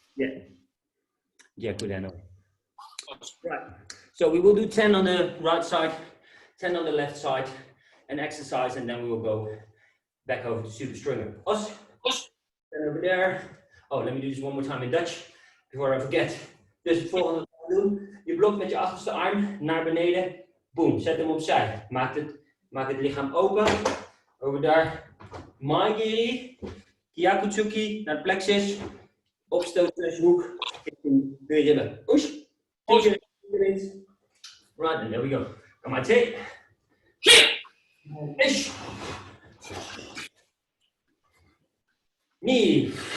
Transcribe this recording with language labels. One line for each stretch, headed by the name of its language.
English: Yeah. Gyaku denoi. Right. So we will do 10 on the right side, 10 on the left side, an exercise, and then we will go back over to super stringer. Os. And over there. Oh, let me do this one more time in Dutch before I forget.
Dutch: Dus het volgende wat we doen. Je blokt met je achterste arm naar beneden. Boom, zet hem opzij. Maak het lichaam open. Over daar.
Japanese: Maigiri.
Dutch: Gyakutsuki naar de plexus. Opstoot slash hoek. Richting de ribben. Push.
English: Right, and there we go. Come on, take. Ish.
Japanese: Ni.